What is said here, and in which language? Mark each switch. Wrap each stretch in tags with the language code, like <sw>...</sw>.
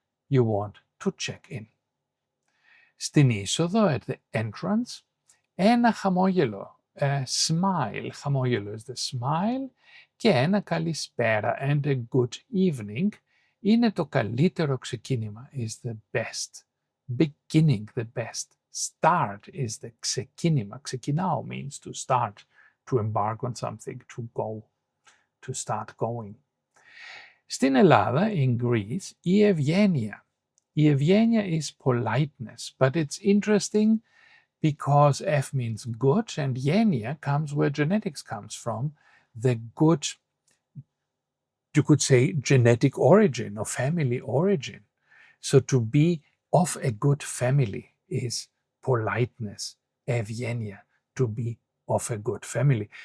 <en>You want to check in.</en> <el>Στην είσοδο,</el> <en>at the entrance,</en> <el>ένα χαμόγελο,</el> <en>a smile, χαμόγελο is the smile,</en> <el>και ένα καλησπέρα,</el> <en>and a good evening,</en> <el>είναι το καλύτερο ξεκίνημα,</el> <en>is the best beginning, the best start is the ξεκίνημα. Ξεκινάω means to start, to embark on something, to go, to start going.</en> <el>Στην Ελλάδα,</el> <en>in Greece,</en> <el>η ευγένεια.</el> <en>Η ευγένεια is politeness, but it's interesting because F means good and γένεια comes where genetics comes from, the good, you could say, genetic origin or family origin. So to be of a good family is politeness, ευγένεια, to be of a good family.</en>